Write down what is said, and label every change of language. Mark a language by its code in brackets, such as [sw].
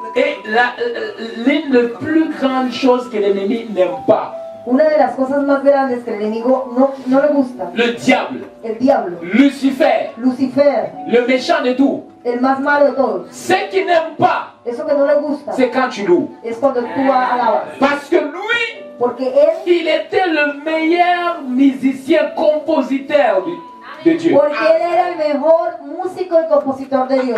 [fr] Et l'une des plus grandes choses que l'ennemi n'aime pas, [es] Una de las cosas más grandes que el enemigo no le gusta, [fr] le diable, [es] el diablo, [fr] Lucifer, [es] Lucifer, [fr] le méchant de tout, [es] el más malo de todos, [fr] ce qu'il n'aime pas, [es] eso que no le gusta [fr] c'est quand tu loues. [es] es cuando tú alabas. [fr] Parce que lui, [es] Porque él, [fr] il était le meilleur musicien compositeur de Dieu. [es] porque él era el mejor músico y compositor de Dios.